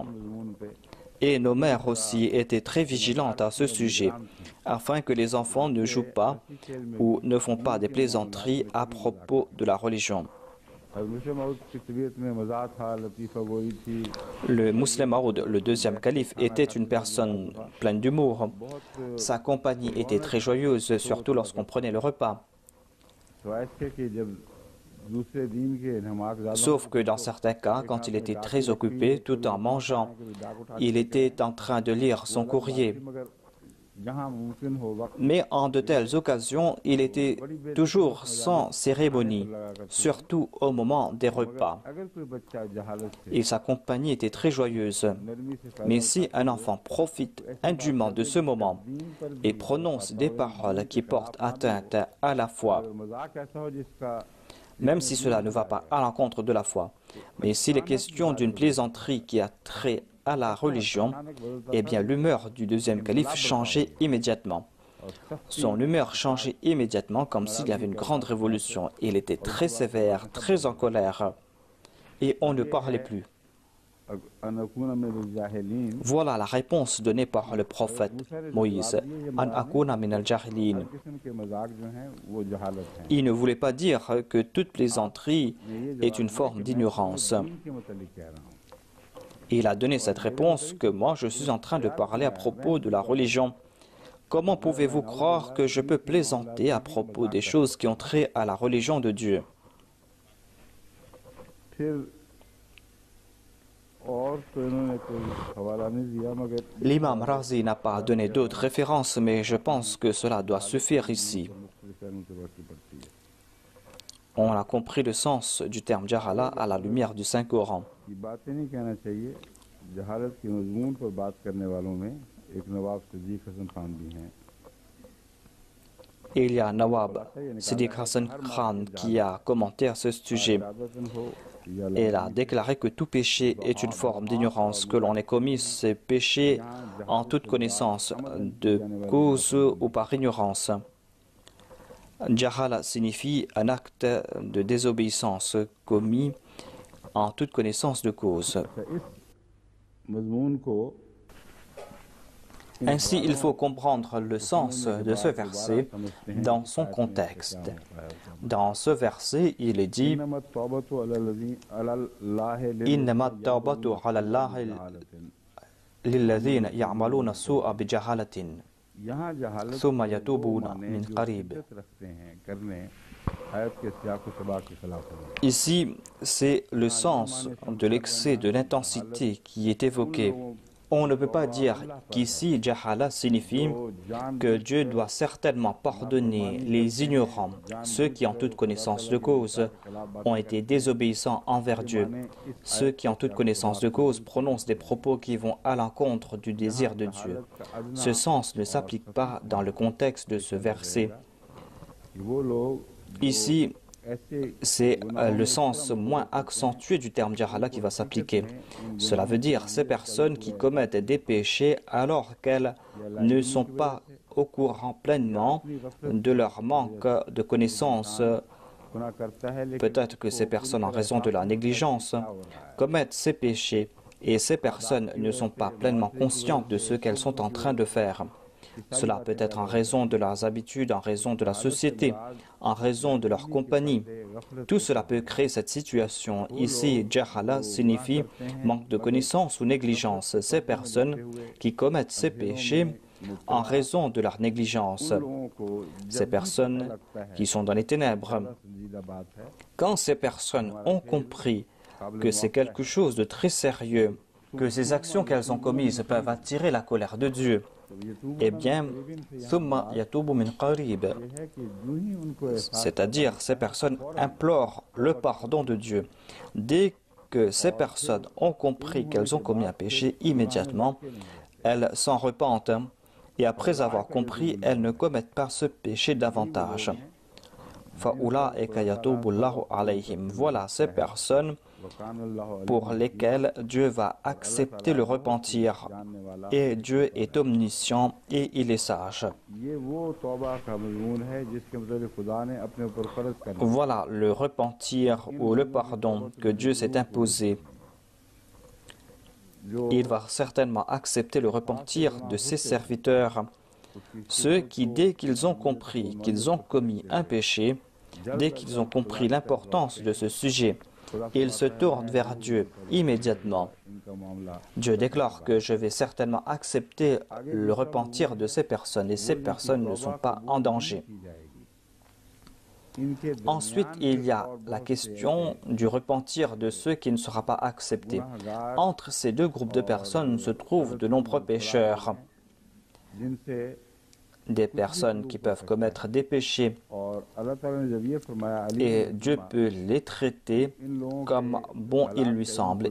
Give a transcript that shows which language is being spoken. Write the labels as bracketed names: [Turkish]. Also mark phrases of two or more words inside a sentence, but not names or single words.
[French] Et nos mères aussi étaient très vigilantes à ce sujet, afin que les enfants ne jouent pas ou ne font pas des plaisanteries à propos de la religion. Le Muslim Maud, le deuxième calife, était une personne pleine d'humour. Sa compagnie était très joyeuse, surtout lorsqu'on prenait le repas. [Urdu] دوسرے دین کے نماز زیادہ [French] Sauf que dans certains cas, quand il était très occupé, tout en mangeant, il était en train de lire son courrier. [Urdu] مگر جہاں ممکن ہو وقت [French] Mais en de telles occasions, il était toujours sans cérémonie, surtout au moment des repas. [Urdu] اگر کوئی بچہ جہالت سے [French] Et sa compagnie était très joyeuse. [Urdu] نرمی سے [French] Mais si un enfant profite indûment de ce moment et prononce des paroles qui portent atteinte à la foi, [Urdu] مذاق ایسا ہو جس کا [French] même si cela ne va pas à l'encontre de la foi, mais s'il est question d'une plaisanterie qui a trait à la religion, eh bien l'humeur du deuxième calife changeait immédiatement. Son humeur changeait immédiatement comme s'il y avait une grande révolution. Il était très sévère, très en colère, et on ne parlait plus. [Arabic] أن أكون من الجاهلين [French] Voilà la réponse donnée par le prophète Moïse. [Arabic] أن أكون من الجاهلين. [Urdu] قسم کے مذاق جو ہیں وہ جہالت ہیں [French] Il ne voulait pas dire que toute plaisanterie est une forme d'ignorance. [Urdu] دین کے متعلق کہہ رہا ہوں [French] Il a donné cette réponse que moi je suis en train de parler à propos de la religion. Comment pouvez-vous croire que je peux plaisanter à propos des choses qui ont trait à la religion de Dieu? [Urdu] پھر اور تو انہوں نے کوئی حوالہ نہیں دیا مگر [French] L'imam Razi n'a pas donné d'autres références, mais je pense que cela doit suffire ici. [Urdu] مختلف پہلوؤں سے روشنی پڑتی ہے [French] On a compris le sens du terme jahala à la lumière du Saint-Coran. [Urdu] یہ باتیں نہیں کہنا چاہیے جہالت کے مضمون پر بات کرنے والوں میں ایک نواب صدیق حسن خان بھی ہیں [French] Et il y a Nawab Siddiq Hassan Khan qui a commenté à ce sujet. [Urdu] عادتاً ہو یا [French] Et il a déclaré que tout péché est une forme d'ignorance, que l'on ait commis ces péchés en toute connaissance, de cause ou par ignorance. Jahala signifie un acte de désobéissance commis en toute connaissance de cause. [Urdu] اس مضمون کو [French] Ainsi, il faut comprendre le sens de ce verset dans son contexte. Dans ce verset, il est dit [Arabic] إنما التوبة على الله إنما التوبة على الله للذين يعملون السوء بجهالة [Urdu] یہاں جہالت [Arabic] ثم يتوبون [Urdu] माने [Arabic] من [Urdu] जो [Arabic] قريب. [Urdu] شدت رکھتے ہیں کرنے آیت کے سیاق و سباق کے خلاف ہے [French] Ici, c'est le sens de l'excès de l'intensité qui est évoqué. On ne peut pas dire qu'ici, Jahala signifie que Dieu doit certainement pardonner les ignorants, ceux qui en toute connaissance de cause ont été désobéissants envers Dieu, ceux qui en toute connaissance de cause prononcent des propos qui vont à l'encontre du désir de Dieu. Ce sens ne s'applique pas dans le contexte de ce verset. [Urdu] وہ لوگ [French] Ici, [Urdu] ऐसे [French] c'est le sens moins accentué du terme jahala qui va s'appliquer. Cela veut dire ces personnes qui commettent des péchés alors qu'elles ne sont pas au courant pleinement de leur manque de connaissance. [Urdu] گناہ کرتا ہے لیکن [French] Peut-être que ces personnes, en raison de la négligence, commettent ces péchés et ces personnes ne sont pas pleinement conscientes de ce qu'elles sont en train de faire. Cela peut être en raison de leurs habitudes, en raison de la société, en raison de leur compagnie. Tout cela peut créer cette situation. Ici, jahala signifie manque de connaissance ou négligence. Ces personnes qui commettent ces péchés en raison de leur négligence. [Urdu] لوگوں کو [French] Ces personnes qui sont dans les ténèbres. [Urdu] سنجیدہ بات ہے [French] Quand ces personnes ont compris que c'est quelque chose de très sérieux, que ces actions qu'elles ont commises peuvent attirer la colère de Dieu, eh bien, [Arabic] ثم يتوبون من قريب, [Urdu] ہے کہ یوں ہی ان کو [French] c'est-à-dire ces personnes implorent le pardon de Dieu. Dès que ces personnes ont compris qu'elles ont commis un péché, immédiatement, elles s'en repentent et après avoir compris, elles ne commettent pas ce péché davantage. [Arabic] فأولئك يتوب الله عليهم. [French] Voilà ces personnes pour lesquelles Dieu va accepter le repentir. Et Dieu est omniscient et il est sage. [Urdu] یہ وہ توبہ کا مضمون ہے جس کے مطلب خدا نے اپنے اوپر فرض کر دیا [French] Voilà le repentir ou le pardon que Dieu s'est imposé. [Urdu] जो [French] Il va certainement accepter le repentir de ses serviteurs, ceux qui, dès qu'ils ont compris qu'ils ont commis un péché, dès qu'ils ont compris l'importance de ce sujet, ils se tournent vers Dieu immédiatement. [Urdu] ان کا معاملہ [French] Dieu déclare que je vais certainement accepter le repentir de ces personnes et ces personnes ne sont pas en danger. [Urdu] کی جائے گی [French] Ensuite, il y a la question du repentir de ceux qui ne sera pas accepté. Entre ces deux groupes de personnes se trouvent de nombreux pécheurs, des personnes qui peuvent commettre des péchés et Dieu peut les traiter comme bon il lui semble.